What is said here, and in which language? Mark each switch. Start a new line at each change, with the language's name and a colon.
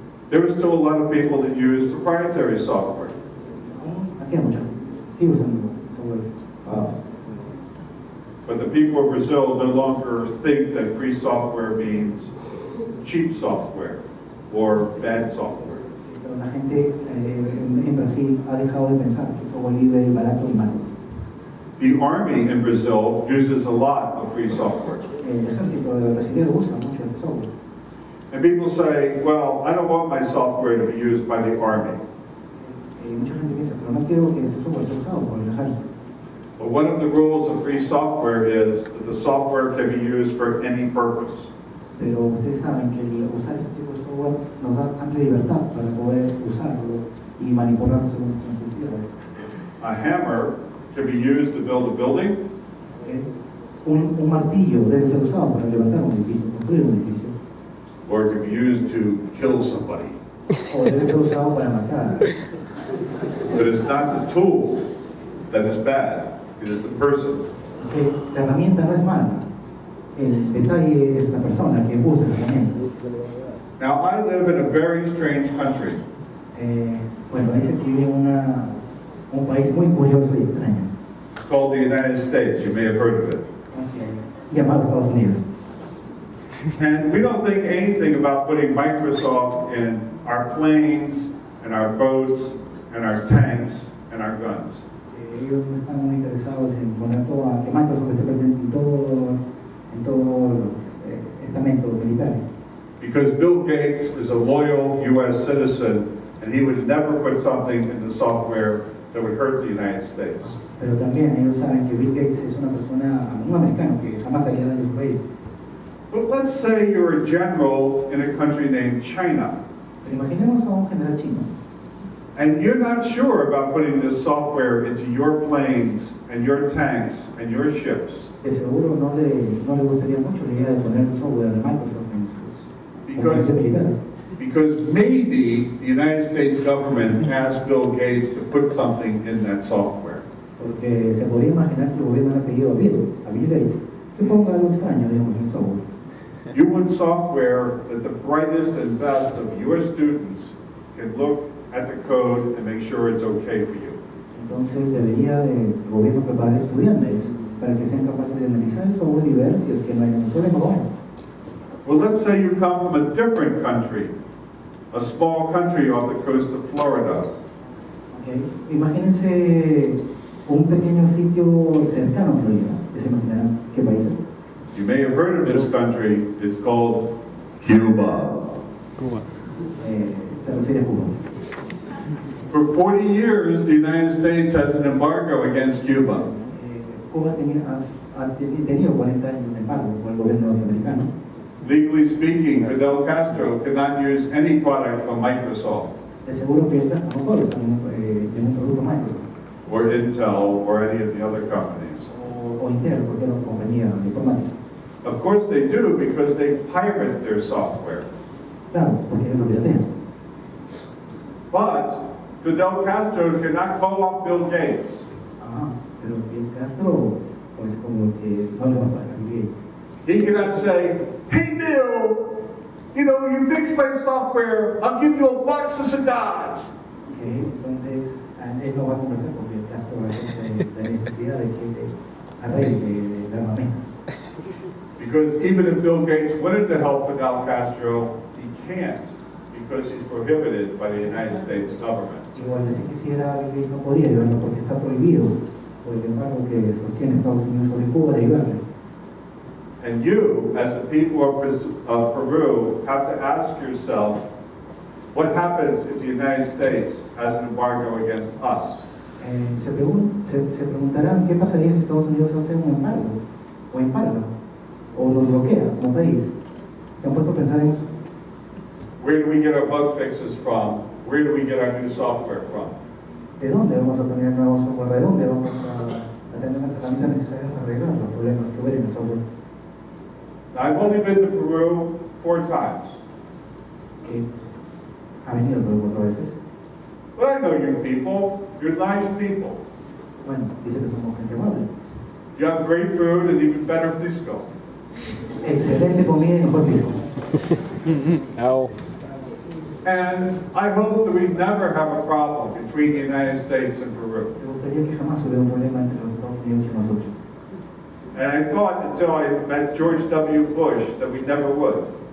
English: There are still a lot of people that use proprietary software.
Spanish: Aquí hay mucha, sigue usando software.
English: But the people of Brazil no longer think that free software means cheap software or bad software.
Spanish: Pero la gente en Brasil ha dejado de pensar que el software libre es barato y malo.
English: The army in Brazil uses a lot of free software.
Spanish: El ejército brasileño usa mucho este software.
English: And people say, well, I don't want my software to be used by the army.
Spanish: Mucha gente piensa, pero no quiero que este software sea usado por el ejército.
English: But one of the rules of free software is that the software can be used for any purpose.
Spanish: Pero ustedes saben que usar este tipo de software nos da amplia libertad para poder usarlo y manipularlo según nuestras necesidades.
English: A hammer can be used to build a building,
Spanish: Un martillo debe ser usado para levantar un edificio, construir un edificio.
English: or it can be used to kill somebody.
Spanish: O debe ser usado para matar.
English: But it's not the tool that is bad, it is the person.
Spanish: Porque la herramienta no es mala. El detalle es la persona que usa la herramienta.
English: Now, I live in a very strange country.
Spanish: Bueno, dice que vive en un país muy curioso y extraño,
English: It's called the United States. You may have heard of it.
Spanish: llamado Estados Unidos.
English: And we don't think anything about putting Microsoft in our planes and our boats and our tanks and our guns.
Spanish: Ellos no están muy interesados en poner todo a que Microsoft esté presente en todos los estamentos militares.
English: Because Bill Gates is a loyal U.S. citizen, and he would never put something in the software that would hurt the United States.
Spanish: Pero también ellos saben que Bill Gates es una persona, un americano que jamás haría daño a su país.
English: But let's say you're a general in a country named China,
Spanish: Pero imaginemos a un general chino
English: and you're not sure about putting this software into your planes and your tanks and your ships.
Spanish: que seguro no le gustaría mucho la idea de poner el software de Microsoft en sus operaciones militares.
English: Because maybe the United States government asked Bill Gates to put something in that software.
Spanish: Porque se podría imaginar que el gobierno le ha pedido a Bill Gates, que ponga algo extraño, digamos, en el software.
English: You want software that the brightest and best of your students can look at the code and make sure it's okay for you.
Spanish: Entonces debería el gobierno preparar estudiantes para que sean capaces de analizar el software y ver si es que no hay ningún problema con él.
English: Well, let's say you come from a different country, a small country off the coast of Florida. Okay.
Spanish: Imagínense un pequeño sitio cercano a Florida. ¿Ya se imaginarán qué país es?
English: You may have heard of this country. It's called Cuba.
Spanish: Cuba. Se refiere a Cuba.
English: For 40 years, the United States has an embargo against Cuba.
Spanish: Cuba ha tenido 40 años de embargo por el gobierno norteamericano.
English: Legally speaking, Fidel Castro could not use any product from Microsoft
Spanish: De seguro que no puede usar un producto Microsoft
English: or Intel or any of the other companies.
Spanish: o Intel, cualquier otra compañía informática.
English: Of course they do, because they pirate their software.
Spanish: Claro, porque ellos lo piratean.
English: But Fidel Castro cannot call up Bill Gates.
Spanish: Pero Fidel Castro, pues como que no le va a pagar a Bill Gates.
English: He cannot say, "Hey Bill, you fix my software, I'll give you a box of cigars."
Spanish: Entonces, él no va a conversar con Fidel Castro acerca de la necesidad de que arregle el armamento.
English: Because even if Bill Gates wanted to help Fidel Castro, he can't because he's prohibited by the United States government.
Spanish: Igual si quisiera, Gates no podría ayudarlo porque está prohibido por el embargo que sostiene Estados Unidos sobre Cuba de ayudarle.
English: And you, as the people of Peru, have to ask yourself, what happens if the United States has an embargo against us?
Spanish: Se preguntarán qué pasaría si Estados Unidos hace un embargo o embarga o los bloquea como país. ¿Se han puesto a pensar en eso?
English: Where do we get our bug fixes from? Where do we get our new software from?
Spanish: ¿De dónde vamos a tener nuevo software? ¿De dónde vamos a tener las herramientas necesarias para arreglar los problemas que huelen en el software?
English: I've only been to Peru 4 times.
Spanish: Que ha venido Perú 4 veces.
English: But I know you people. You're nice people.
Spanish: Bueno, dice que somos gente amable.
English: You have great food and even better pisco.
Spanish: Excelente comida y mejor pisco. Au.
English: And I hope that we never have a problem between the United States and Peru.
Spanish: Me gustaría que jamás hubiera un problema entre los Estados Unidos y nosotros.
English: And I thought until I met George W. Bush that we never would.